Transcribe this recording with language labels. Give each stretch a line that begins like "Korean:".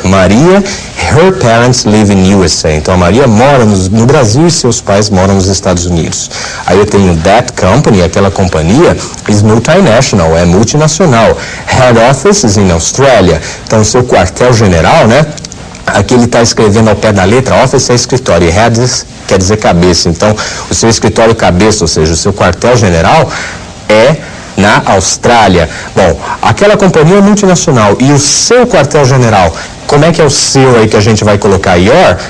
English: Maria, her parents live in USA.
Portuguese: Então, a Maria mora no Brasil e seus pais moram nos Estados Unidos. Aí eu tenho
English: that company,
Portuguese: aquela companhia,
English: is multinational,
Portuguese: é multinacional.
English: Head office is in Australia.
Portuguese: Então, o seu quartel-general, né? Aqui ele está escrevendo ao pé da letra, office é escritório, e head quer dizer cabeça. Então, o seu escritório cabeça, ou seja, o seu quartel-general é na Austrália. Bom, aquela companhia é multinacional e o seu quartel-general, como é que é o seu aí que a gente vai colocar? Your?